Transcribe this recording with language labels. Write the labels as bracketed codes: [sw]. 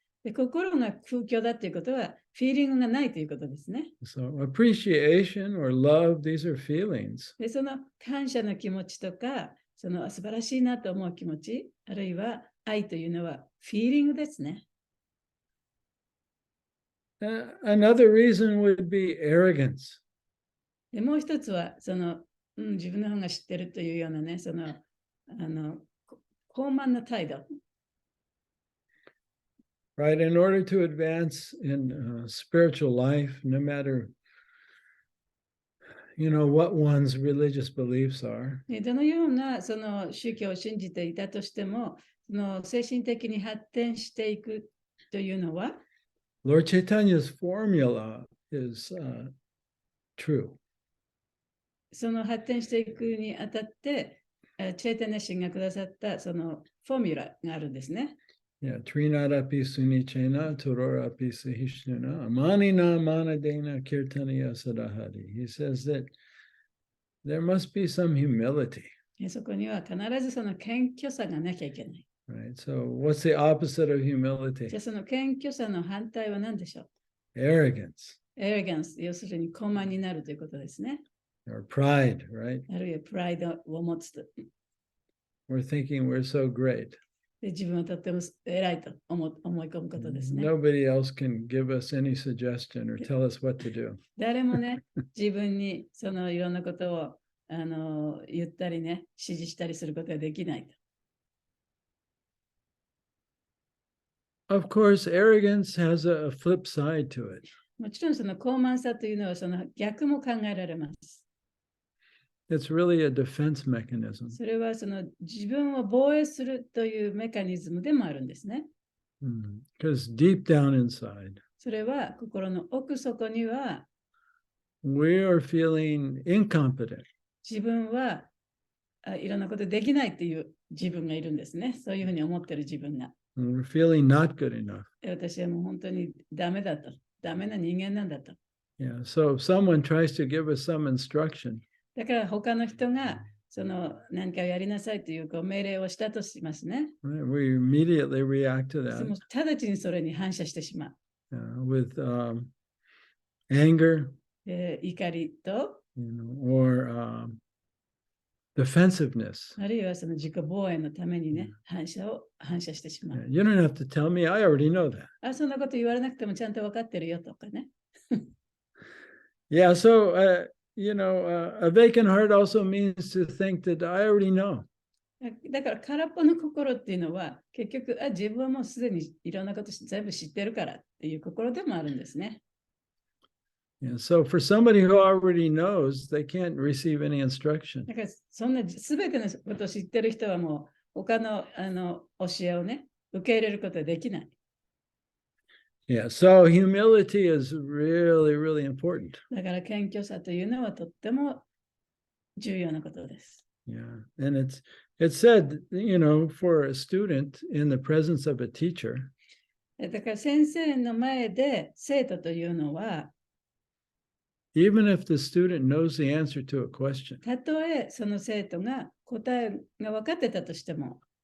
[ja] で心が空虚だっていうことは、フィーリングがないということですね。 [en] So appreciation or love, these are feelings. [ja] で、その感謝の気持ちとか、その素晴らしいなと思う気持ち、あるいは愛というのはフィーリングですね。 [en] Another reason would be arrogance. [ja] で、もう一つは、その、自分の方が知ってるというようなね、その、高慢な態度。 [en] Right, in order to advance in spiritual life, no matter, what one's religious beliefs are, [ja] どのようなその宗教を信じていたとしても、その精神的に発展していくというのは、 [en] Lord Chaitanya's formula is true. [ja] その発展していくにあたって、チェイタニア神がくださったそのフォーミュラがあるんですね。 [sa] Yeah, Trinadapi Sunichena, Tororapi Sahishnuna, Amanina Manadena Kirtaniya Sadahari. [en] He says that there must be some humility. [ja] そこには必ずその謙虚さがなきゃいけない。 [en] Right. So what's the opposite of humility? [ja] じゃあその謙虚さの反対は何でしょう？ [en] Arrogance. [ja] Arrogance、要するに高慢になるということですね。 [en] Or pride, right? [ja] あるいはプライドを持つと。 [en] We're thinking we're so great. [ja] で自分はとっても偉いと思い込むことですね。 [en] Nobody else can give us any suggestion or tell us what to do. [ja] 誰もね、自分にそのいろんなことを言ったりね、指示したりすることができないと。 [en] Of course, arrogance has a flip side to it. [ja] もちろんその高慢さというのはその逆も考えられます。 [en] It's really a defense mechanism. [ja] それはその自分を防衛するというメカニズムでもあるんですね。 [en] Because deep down inside, [ja] それは心の奥底には [en] we are feeling incompetent. [ja] 自分はいろんなことできないっていう自分がいるんですね。そういうふうに思ってる自分が。 [en] We're feeling not good enough. [ja] 私はもう本当にダメだと。ダメな人間なんだと。 [en] Yeah. So if someone tries to give us some instruction, [ja] だから他の人がその何かをやりなさいという命令をしたとしますね。 [en] right, we immediately react to [ja] でも [en] that [ja] 直ちにそれに反射してしまう。 [en] with anger, [ja] 怒りと、 [en] or defensiveness. [ja] あるいはその自己防衛のためにね、反射してしまう。 [en] You don't have to tell me, I already know that. [ja] そんなこと言われなくてもちゃんと分かってるよとかね。 [en] Yeah, so, a vacant heart also means to think that I already know. [ja] だから空っぽの心っていうのは結局自分はもうすでにいろんなこと全部知ってるからっていう心でもあるんですね。 [en] Yeah, so for somebody who already knows, they can't receive any instruction. [ja] だからそんな全てのことを知ってる人はもう他の教えをね受け入れることはできない。 [en] Yeah, so humility is really, really important. [ja] だから謙虚さというのはとっても重要なことです。 [en] Yeah, and it's said, for a student in the presence of a teacher, [ja] だから先生の前で生徒というのは、 [en] even if the student knows the answer to a question, [ja] たとえその生徒が答えが分かってたとしても、